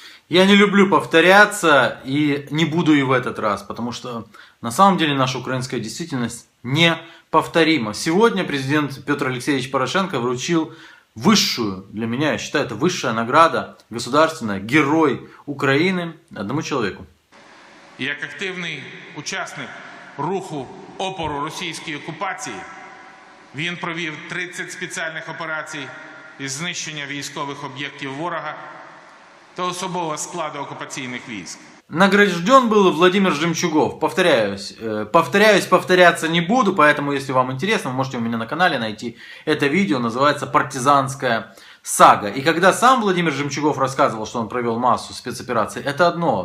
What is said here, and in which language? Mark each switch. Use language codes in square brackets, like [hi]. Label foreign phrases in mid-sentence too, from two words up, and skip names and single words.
[ru] Я не люблю повторяться и не буду и в этот раз, потому что на самом деле наша украинская действительность неповторима. Сегодня президент Петр Алексеевич Порошенко вручил высшую, для меня, я считаю, это высшая награда государственная, Герой Украины, одному человеку. [uk] Як активний учасник руху опору російській окупації, він провів 30 спеціальних операцій із знищення військових об'єктів ворога та особового складу [ru] оккупационных войск. Награжден был Владимир Жемчугов. Повторяться не буду, поэтому, если вам интересно, вы можете у меня на канале найти это видео, называется «Партизанская сага». И когда сам Владимир Жемчугов рассказывал, что он провел массу спецопераций, это одно.